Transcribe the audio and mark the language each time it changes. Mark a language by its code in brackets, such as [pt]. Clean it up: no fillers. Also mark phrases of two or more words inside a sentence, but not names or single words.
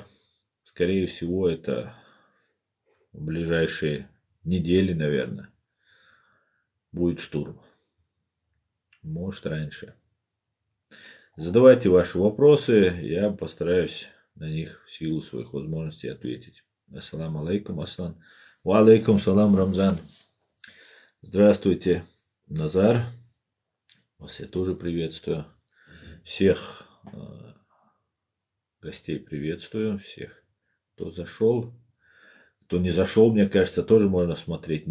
[ru] Скорее всего, это в ближайшие недели, наверное, будет штурм. Может, раньше. Задавайте ваши вопросы, я постараюсь на них в силу своих возможностей ответить. [ar] السلام عليكم, Аслан. وعليكم السلام, Рамзан. [ru] Здравствуйте, Назар. Вас я тоже приветствую. Всех гостей приветствую. Всех, кто зашел. Кто не зашел, мне кажется, тоже можно смотреть.